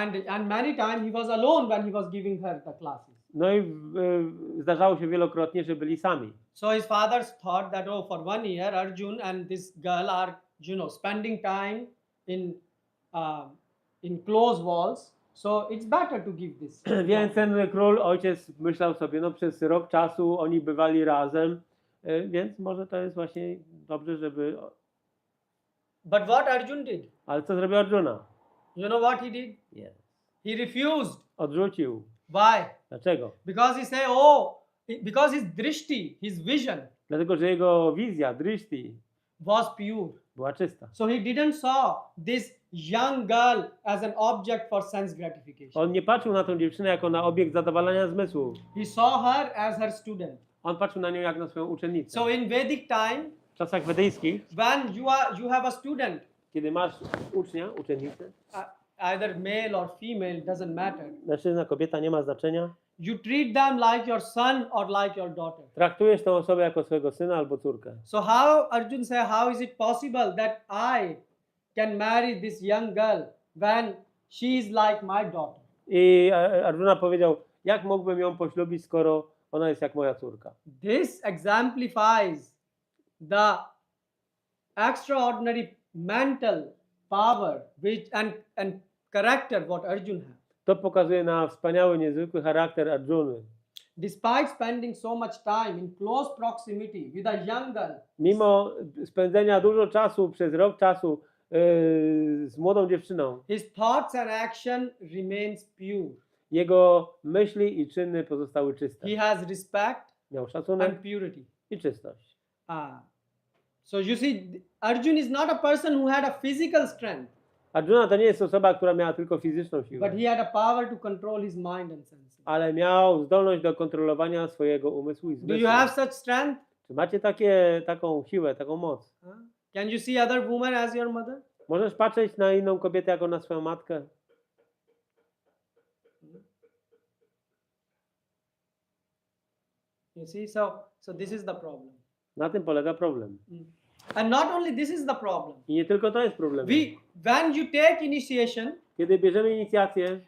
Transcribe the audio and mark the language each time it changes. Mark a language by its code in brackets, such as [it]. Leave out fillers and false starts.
[en] And many times he was alone when he was giving her the classes. [pl] No i zdarzało się wielokrotnie, że byli sami. [en] So his father thought that, oh, for 1 year, Arjun and this girl are, you know, spending time in close walls. So it's better to give this. [pl] Więc ten ojciec myślał sobie, no przez rok czasu oni bywali razem, więc może to jest właśnie dobrze, żeby... [en] But what Arjun did? [pl] Ale co zrobił Arjuna? [en] You know what he did? Yes. He refused. [pl] Odrzucił. [en] Why? [pl] Dlaczego? [en] Because he said, oh, because his drishti, his vision, [pl] Dlatego, że jego wizja, drishti, [en] was pure. [pl] była czysta. [en] So he didn't saw this young girl as an object for sense gratification. [pl] On nie patrzył na tą dziewczynę jako na obiekt zadowalania zmysłów. [en] He saw her as her student. [pl] On patrzył na nią jak na swoją uczennicę. [en] So in Vedic time, [pl] W czasach wedyjskich, [en] when you have a student, [pl] kiedy masz ucznia, uczennicę, [en] either male or female, doesn't matter. [pl] mężczyzna, kobieta, nie ma znaczenia. [en] You treat them like your son or like your daughter. [pl] Traktujesz tę osobę jako swojego syna albo córkę. [en] So how Arjun say, how is it possible that I can marry this young girl when she is like my daughter? [pl] I Arjuna powiedział, jak mógłbym ją poślubić, skoro ona jest jak moja córka. [en] This exemplifies the extraordinary mental power and character what Arjun had. [pl] To pokazuje na wspaniały, niezwykły charakter Ardżuny. [en] Despite spending so much time in close proximity with a young girl, [pl] Mimo spędzenia dużo czasu, przez rok czasu z młodą dziewczyną, [en] his thoughts and action remains pure. [pl] jego myśli i czyny pozostały czyste. [en] He has respect [pl] Miał szacunek [en] and purity. [pl] i czystość. [en] So you see, Arjun is not a person who had a physical strength, [pl] Arjuna to nie jest osoba, która miała tylko fizyczną siłę, [en] but he had a power to control his mind and senses. [pl] ale miał zdolność do kontrolowania swojego umysłu i [en] Do [pl] zmysłu. [en] you have such strength? [pl] Czy macie taką siłę, taką moc? [en] Can you see other women as your mother? [pl] Możesz patrzeć na inną kobietę jako na swoją matkę? [en] You see, so this is the problem. [pl] Na tym polega problem. [en] And not only this is the problem. [pl] I nie tylko to jest problem. [en] When you take initiation, [pl] Kiedy bierzemy inicjację,